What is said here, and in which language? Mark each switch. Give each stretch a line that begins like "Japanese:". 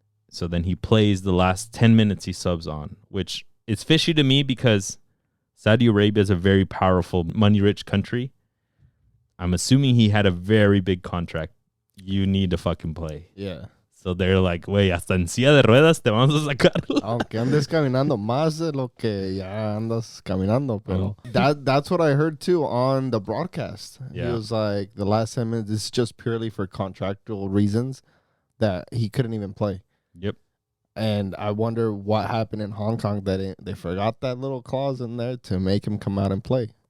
English: So then he plays the last 10 minutes he subs on, which is fishy to me because Saudi Arabia is a very powerful, money-rich country. I'm assuming he had a very big contract. You need to fucking play. Yeah. So they're like,
Spanish: güey, hasta en silla de ruedas te vamos a sacar. Aunque andes caminando más de lo que ya andas caminando.
English: Pero that's what I heard too on the broadcast. Yeah. He was like, the last 10 minutes, it's just purely for contractual reasons that he couldn't even play. Yep. And I wonder what happened in Hong Kong that they forgot that little clause in there to make him come out and play.